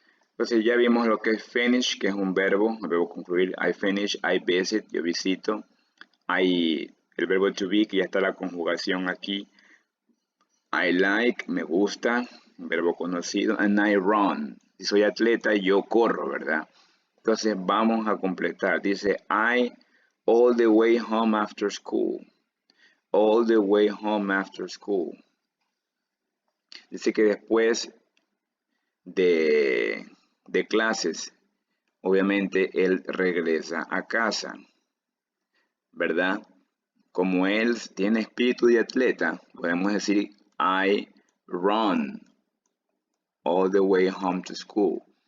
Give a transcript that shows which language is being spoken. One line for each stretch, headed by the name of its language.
Spanish: Entonces ya vimos lo que es finish, que es un verbo, el verbo concluir.
English: I finish, I visit,
Spanish: yo visito. El verbo to be, que ya está la conjugación aquí. I like, me gusta, un verbo conocido.
English: And I run,
Spanish: si soy atleta, yo corro, ¿verdad? Entonces vamos a completar.
English: Dice I all the way home after school. All the way home after school.
Spanish: Dice que después de clases, obviamente él regresa a casa, ¿verdad? Como él tiene espíritu de atleta, podemos decir
English: I run all the way home to school.